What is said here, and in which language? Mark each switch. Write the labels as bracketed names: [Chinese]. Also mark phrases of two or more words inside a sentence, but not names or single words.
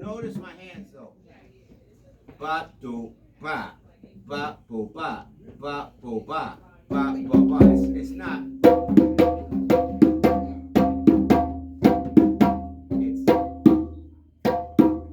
[English] Notice my hands though. Ba do ba, ba bo ba, ba bo ba, ba bo ba. It's not. It's